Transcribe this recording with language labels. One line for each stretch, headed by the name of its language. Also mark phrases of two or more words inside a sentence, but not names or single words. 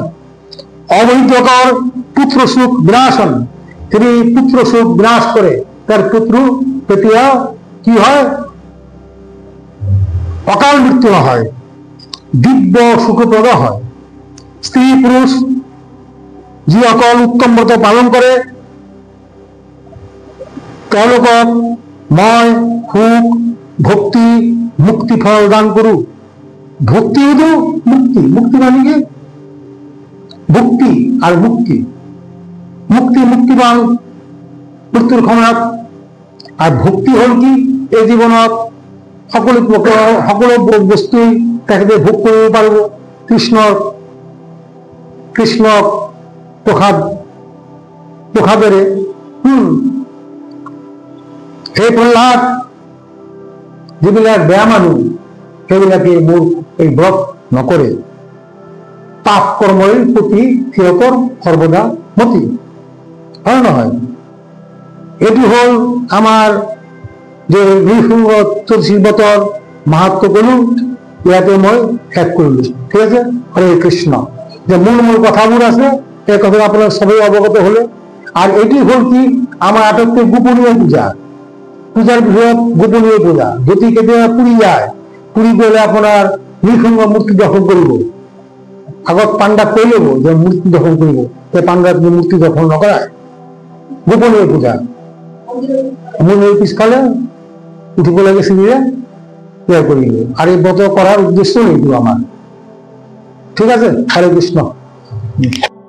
Assamese: অবৈধকর পুত্র সুখ বিনাশন, তিনি পুত্র সুখ বিনাশ করে। তার পুত্র পেটিয়া কি হয়? অকাল মৃত্যু না হয়, দিব্য সুখপ্রদ হয়। স্ত্রী পুরুষ যি অকল উত্তম ব্রত পালন করে তেওঁলোকক মই সুখ ভক্তি মুক্তি ফল দান করু।
Bangla: ভক্তি হলো মুক্তি। মুক্তি মানে কি? ভক্তি আর মুক্তি। মুক্তি মুক্তিবান মৃত্যুর ক্ষমতা।
Assamese: আর ভক্তি হল কি? এই জীবনত সকলো বস্তু তেখেতে ভোগ কৰিব পাৰিব। কৃষ্ণক প্ৰসাদেৰে। সেই প্ৰহ্লাদ যিবিলাক বেয়া মানুহ সেইবিলাকে মোৰ এই ব্রত নকৰে। পাপ কর্মের প্রতি সিহঁতৰ সর্বদা মতি হয় নহয়?
Bangla: এটি হল আমার যে নৃসিংহ চতুর্দশী ব্রতর মাহাত্ম কলো।
Assamese: ইয়াতে মই শেষ কৰিলো। ঠিক আছে? হরে কৃষ্ণ।
Bangla: যে মূল কথাবোৰ আছে এই কথা আপনার সবাই অবগত হলে।
Assamese: আর এটি হল কি আমার আটাইতকৈ গোপনীয় পূজা। পূজার বিষয়ত গোপনীয় পূজা। যদি কেতিয়াবা পুরী যায়,
Bangla: পুরী গেলে আপনার
Assamese: নৃসিংহ মূর্তি দর্শন কৰিব। আগত পাণ্ডাক কৈ ল'ব যে মূর্তি দর্শন কৰিব। সেই পাণ্ডাক মূর্তি দর্শন নকৰায়। গোপনীয় পূজা। মন্দিরের পিছফালে উঠিব লাগে চিৰিৰে তৈয়াৰ কৰিব।
Bangla: আৰু এই ব্রত করার উদ্দেশ্য নেই আমার।
Assamese: ঠিক আছে? হরে কৃষ্ণ।